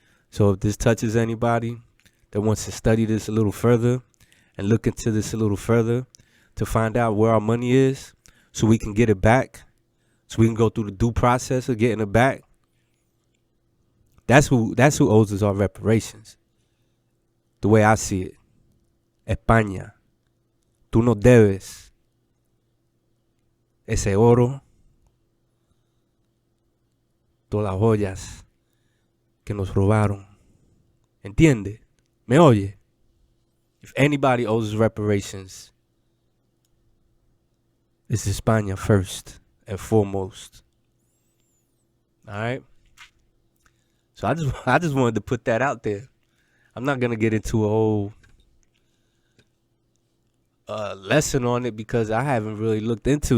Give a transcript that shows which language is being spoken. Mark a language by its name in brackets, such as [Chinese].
[English] So if this touches anybody that wants to study this a little further and look into this a little further to find out where our money is so we can get it back, so we can go through the due process of getting it back, that's who owes us our reparations. The way I see it. [Spanish] España, tú nos debes ese oro, todas las joyas que nos robaron. ¿Entiende? ¿Me oye? [English] If anybody owes reparations, it's España first and foremost. All right? So I just wanted to put that out there. I'm not gonna get into a whole lesson on it because I haven't really looked into.